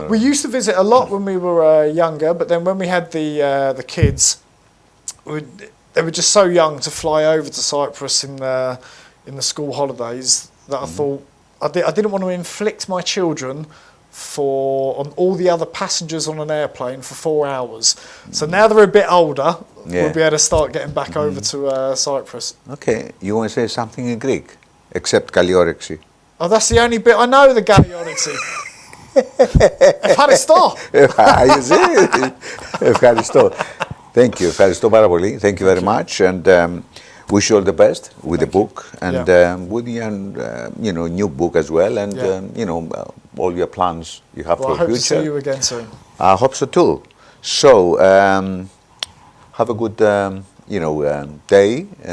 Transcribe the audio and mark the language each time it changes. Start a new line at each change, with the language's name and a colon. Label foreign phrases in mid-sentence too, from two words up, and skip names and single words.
English: We used to visit a lot when we were younger, but then when we had the kids, they were just so young to fly over to Cyprus in the school holidays that I thought I didn't want to inflict my children on all the other passengers on an airplane for 4 hours. So now they're a bit older, we'll be able to start getting back over to Cyprus. Okay, you want to say something in Greek, except
Greek: καλή όρεξη.
English: Oh, that's the only bit I know, the
Greek: καλή όρεξη. Ευχαριστώ. Ευχαριστώ.
English: Thank you.
Greek: Ευχαριστώ πάρα πολύ.
English: Thank you very much. And wish you all the best with the book and with your new book as well. And, all your plans you have for the future. I hope to see you again soon. I hope so too. So, have a good, day. And